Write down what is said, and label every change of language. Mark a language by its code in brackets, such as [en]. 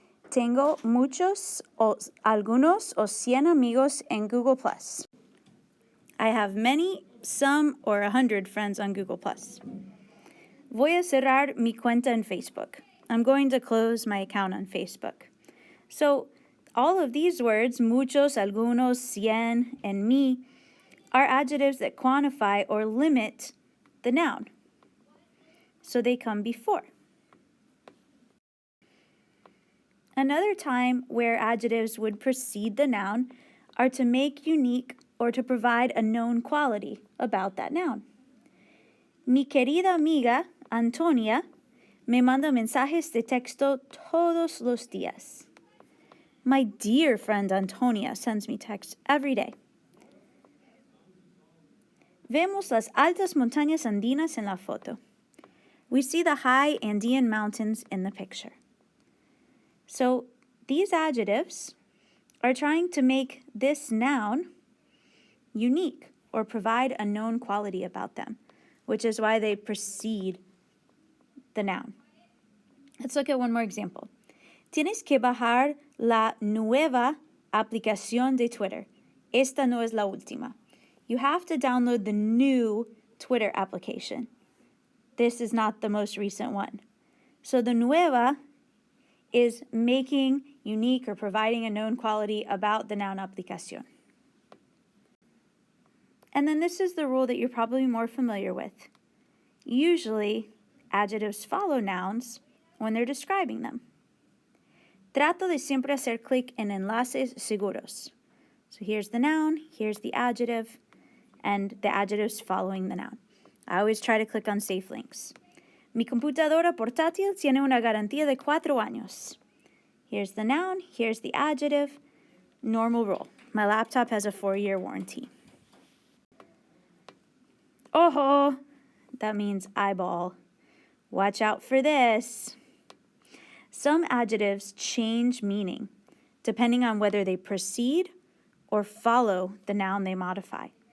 [es] Tengo muchos o algunos o 100 amigos en Google+. [en] I have many, some, or 100 friends on Google+. [es] Voy a cerrar mi cuenta en Facebook. [en] I'm going to close my account on Facebook. So all of these words, muchos, algunos, 100, and me, are adjectives that quantify or limit the noun. So they come before. Another time where adjectives would precede the noun are to make unique or to provide a known quality about that noun. [es] Mi querida amiga, Antonia, me manda mensajes de texto todos los días. [en] My dear friend Antonia sends me texts every day. [es] Vemos las altas montañas andinas en la foto. [en] We see the high Andean mountains in the picture. So these adjectives are trying to make this noun unique or provide a known quality about them, which is why they precede the noun. Let's look at one more example. [es] Tienes que bajar la nueva aplicación de Twitter. Esta no es la última. [en] You have to download the new Twitter application. This is not the most recent one. So the nueva is making unique or providing a known quality about the noun aplicación. And then this is the rule that you're probably more familiar with. Usually, adjectives follow nouns when they're describing them. [es] Trato de siempre hacer clic en enlaces seguros. [en] So here's the noun, here's the adjective, and the adjective's following the noun. I always try to click on safe links. [es] Mi computadora portátil tiene una garantía de 4 años. [en] Here's the noun, here's the adjective, normal rule. My laptop has a 4-year warranty. Ojo, that means eyeball. Watch out for this. Some adjectives change meaning depending on whether they precede or follow the noun they modify.